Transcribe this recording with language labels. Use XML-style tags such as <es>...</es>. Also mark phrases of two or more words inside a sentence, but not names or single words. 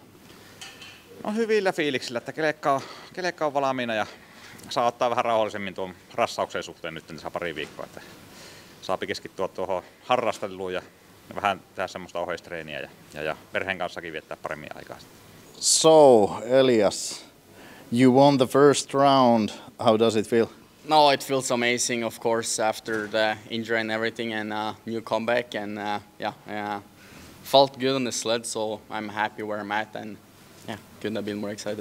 <fi>No hyvillä fiiliksillä, että kelekka on valmiina ja saa ottaa vähän rauhallisemmin tuon rassauksen suhteen nyt tässä pari viikkoa. Että saa keskittyä tuohon harrasteluun ja vähän tehdä semmoista ohjeistreeniä ja perheen kanssakin viettää paremmin aikaa.</fi> <en>So, Elias, you won the first round. How does it feel? No, it feels amazing, of course, after the injury and everything, and new comeback, and felt good on the sled, so I'm happy where I'm at, and couldn't have been more excited.</en>